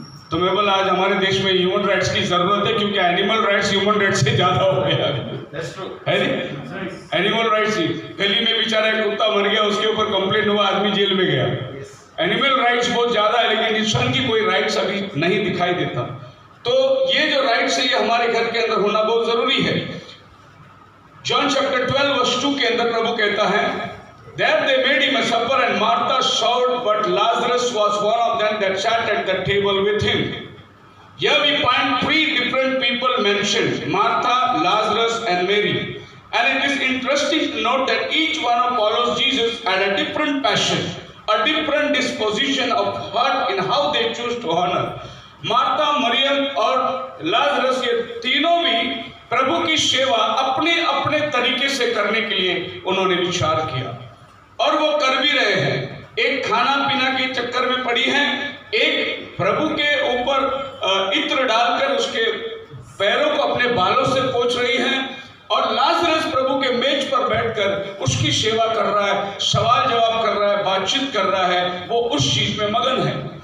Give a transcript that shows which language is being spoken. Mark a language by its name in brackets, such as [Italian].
[Hindi] तो मैं बोला आज हमारे देश में ह्यूमन राइट्स की जरूरत है, क्योंकि एनिमल राइट्स ह्यूमन राइट्स से ज्यादा हो गया है नहीं। एनिमल राइट्स ही, गली में बेचारा एक कुत्ता मर गया, उसके ऊपर कंप्लेंट हुआ, आदमी जेल में गया। एनिमल राइट्स बहुत ज्यादा है, लेकिन इंसान की कोई राइट्स अभी नहीं दिखाई देता। तो ये जो राइट्स है ये हमारे घर के अंदर होना बहुत जरूरी है। जॉन चैप्टर 12 वर्स 2 के अंदर प्रभु कहता है, [English] There they made him a supper and Martha served, but Lazarus was one of them that sat at the table with him. Here we find 3 different people mentioned, Martha, Lazarus and Mary. And it is interesting to note that each one of follows Jesus had a different passion, a different disposition of heart in how they choose to honor. [Hindi] Martha, Maryam और Lazarus ये तीनों भी प्रभु की सेवा अपने अपने तरीके से करने के लिए उन्होंने विचार किया और वो कर भी रहे हैं। एक खाना पीना के चक्कर में पड़ी हैं, एक प्रभु के ऊपर इत्र डालकर उसके पैरों को अपने बालों से पोंछ रही हैं और लाजरस प्रभु के मेज पर बैठकर उसकी सेवा कर रहा है, सवाल जवाब कर रहा है, बातचीत कर रहा है, वो उस चीज में मगन है।